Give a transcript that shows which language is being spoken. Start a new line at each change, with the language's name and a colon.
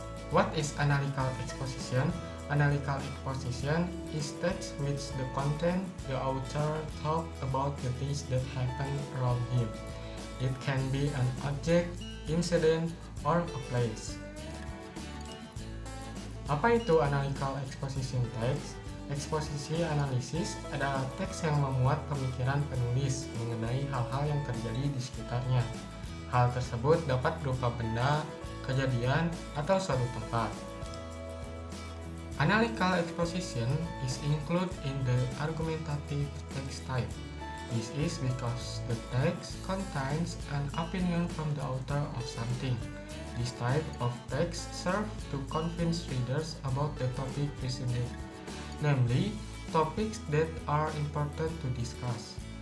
English: What is analytical exposition? Analytical exposition is text which the content the author talk about the things that happen around him. It can be an object, incident, or a place.
Indonesian: Apa itu analytical exposition text? Eksposisi analisis adalah teks yang memuat pemikiran penulis mengenai hal-hal yang terjadi di sekitarnya. Hal tersebut dapat berupa benda, kejadian, atau suatu tempat.
English: Analytical exposition is included in the argumentative text type. This is because the text contains an opinion from the author of something. This type of text serves to convince readers about the topic presented, namely topics that are important to discuss.